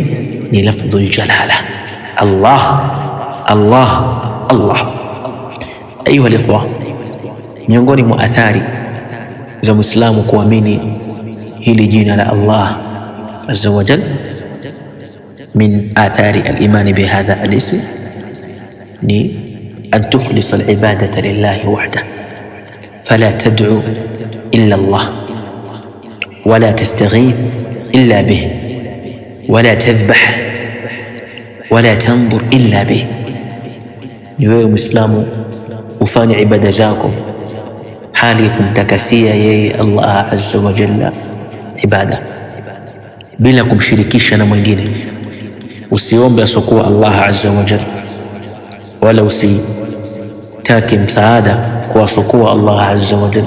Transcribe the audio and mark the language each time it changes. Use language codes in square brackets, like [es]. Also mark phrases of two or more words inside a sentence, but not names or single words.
[sw] Ni [ar] لفظ الجلالة, [sw] Allah Allah Allah. [ar] أيها الإخوة, [sw] miongoni mwa athari za Muislamu kuamini hili jina la [ar] الله عز وجل, من آثار الإيمان بهذا الاسم, ni أن تخلص العبادة لله وحده، فلا تدعو إلا الله، ولا تستغيث إلا به، ولا تذبح ولا تنظر إلا به. [sw] niwewe Muislamu ufanye ibada zako hali ya kumtakasia yeye [ar] الله عز وجل [sw] ibada bila kumshirikisha na mwingine. Usiombe asokuwa [ar] الله عز وجل, [sw] wala usitake msaada kwa asokuwa [ar] الله عز وجل.